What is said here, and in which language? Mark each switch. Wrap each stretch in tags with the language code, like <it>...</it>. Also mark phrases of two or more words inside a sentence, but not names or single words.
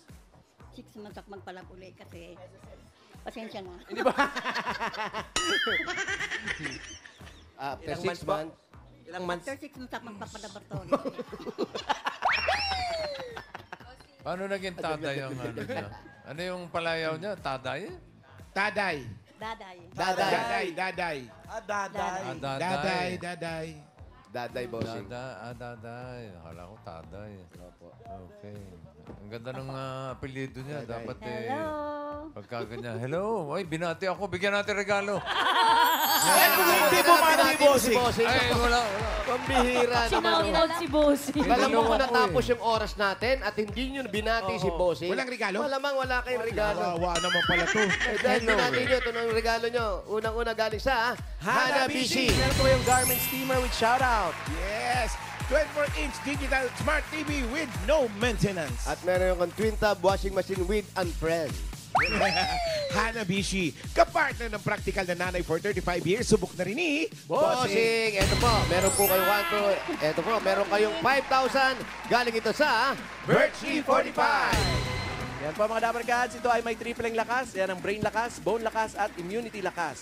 <tl>6 months ako magpalab uli kasi pasensya na. Hindi ba? After Ilang 6 months po? months, Ilang months?</tl> <en>After 6 months,</en> <tl>magpapalaboratory. Paano naging taday ang ano niya? Ano yung palayaw niya? Taday? Taday. Daday. Daday. Daday. Daday. Daday. Daday. Daday, bossing. Daday. Akala ko taday. Okay. Ang ganda ng apelyido niya. Dapat Hello. pagka ganyan. Hello. Ay, binati ako. Bigyan natin regalo. Hindi bumati, bossing. Ay, wala. Pambihira naman. Sinautot si Bossy. Alam mo kung natapos yung oras natin at hindi nyo binati si Bossing. Walang regalo? Malamang wala kayong regalo. Wawa naman pala to. Eh, dahil binati nyo, ito na yung regalo nyo. Unang-una galing sa Hanabishi. Meron po yung Garmin Steamer</tl> <en>with shoutout. Yes! 24-inch digital smart TV with no maintenance.</en> <tl>At meron yung</tl> <en>twin tub washing machine with Unfriend.</en> <tl>Hanabishi, kapartner ng practical na nanay</tl> <en>for 35 years.</en> <tl>Subok na rin ni Bossing! Ito po, meron po kayong 1, 2, ito po, meron kayong 5,000. Galing ito sa Birchie 45. Yan po mga Dapper Cats, ito ay may tripleng lakas. Yan ang brain lakas, bone lakas at immunity lakas.</tl>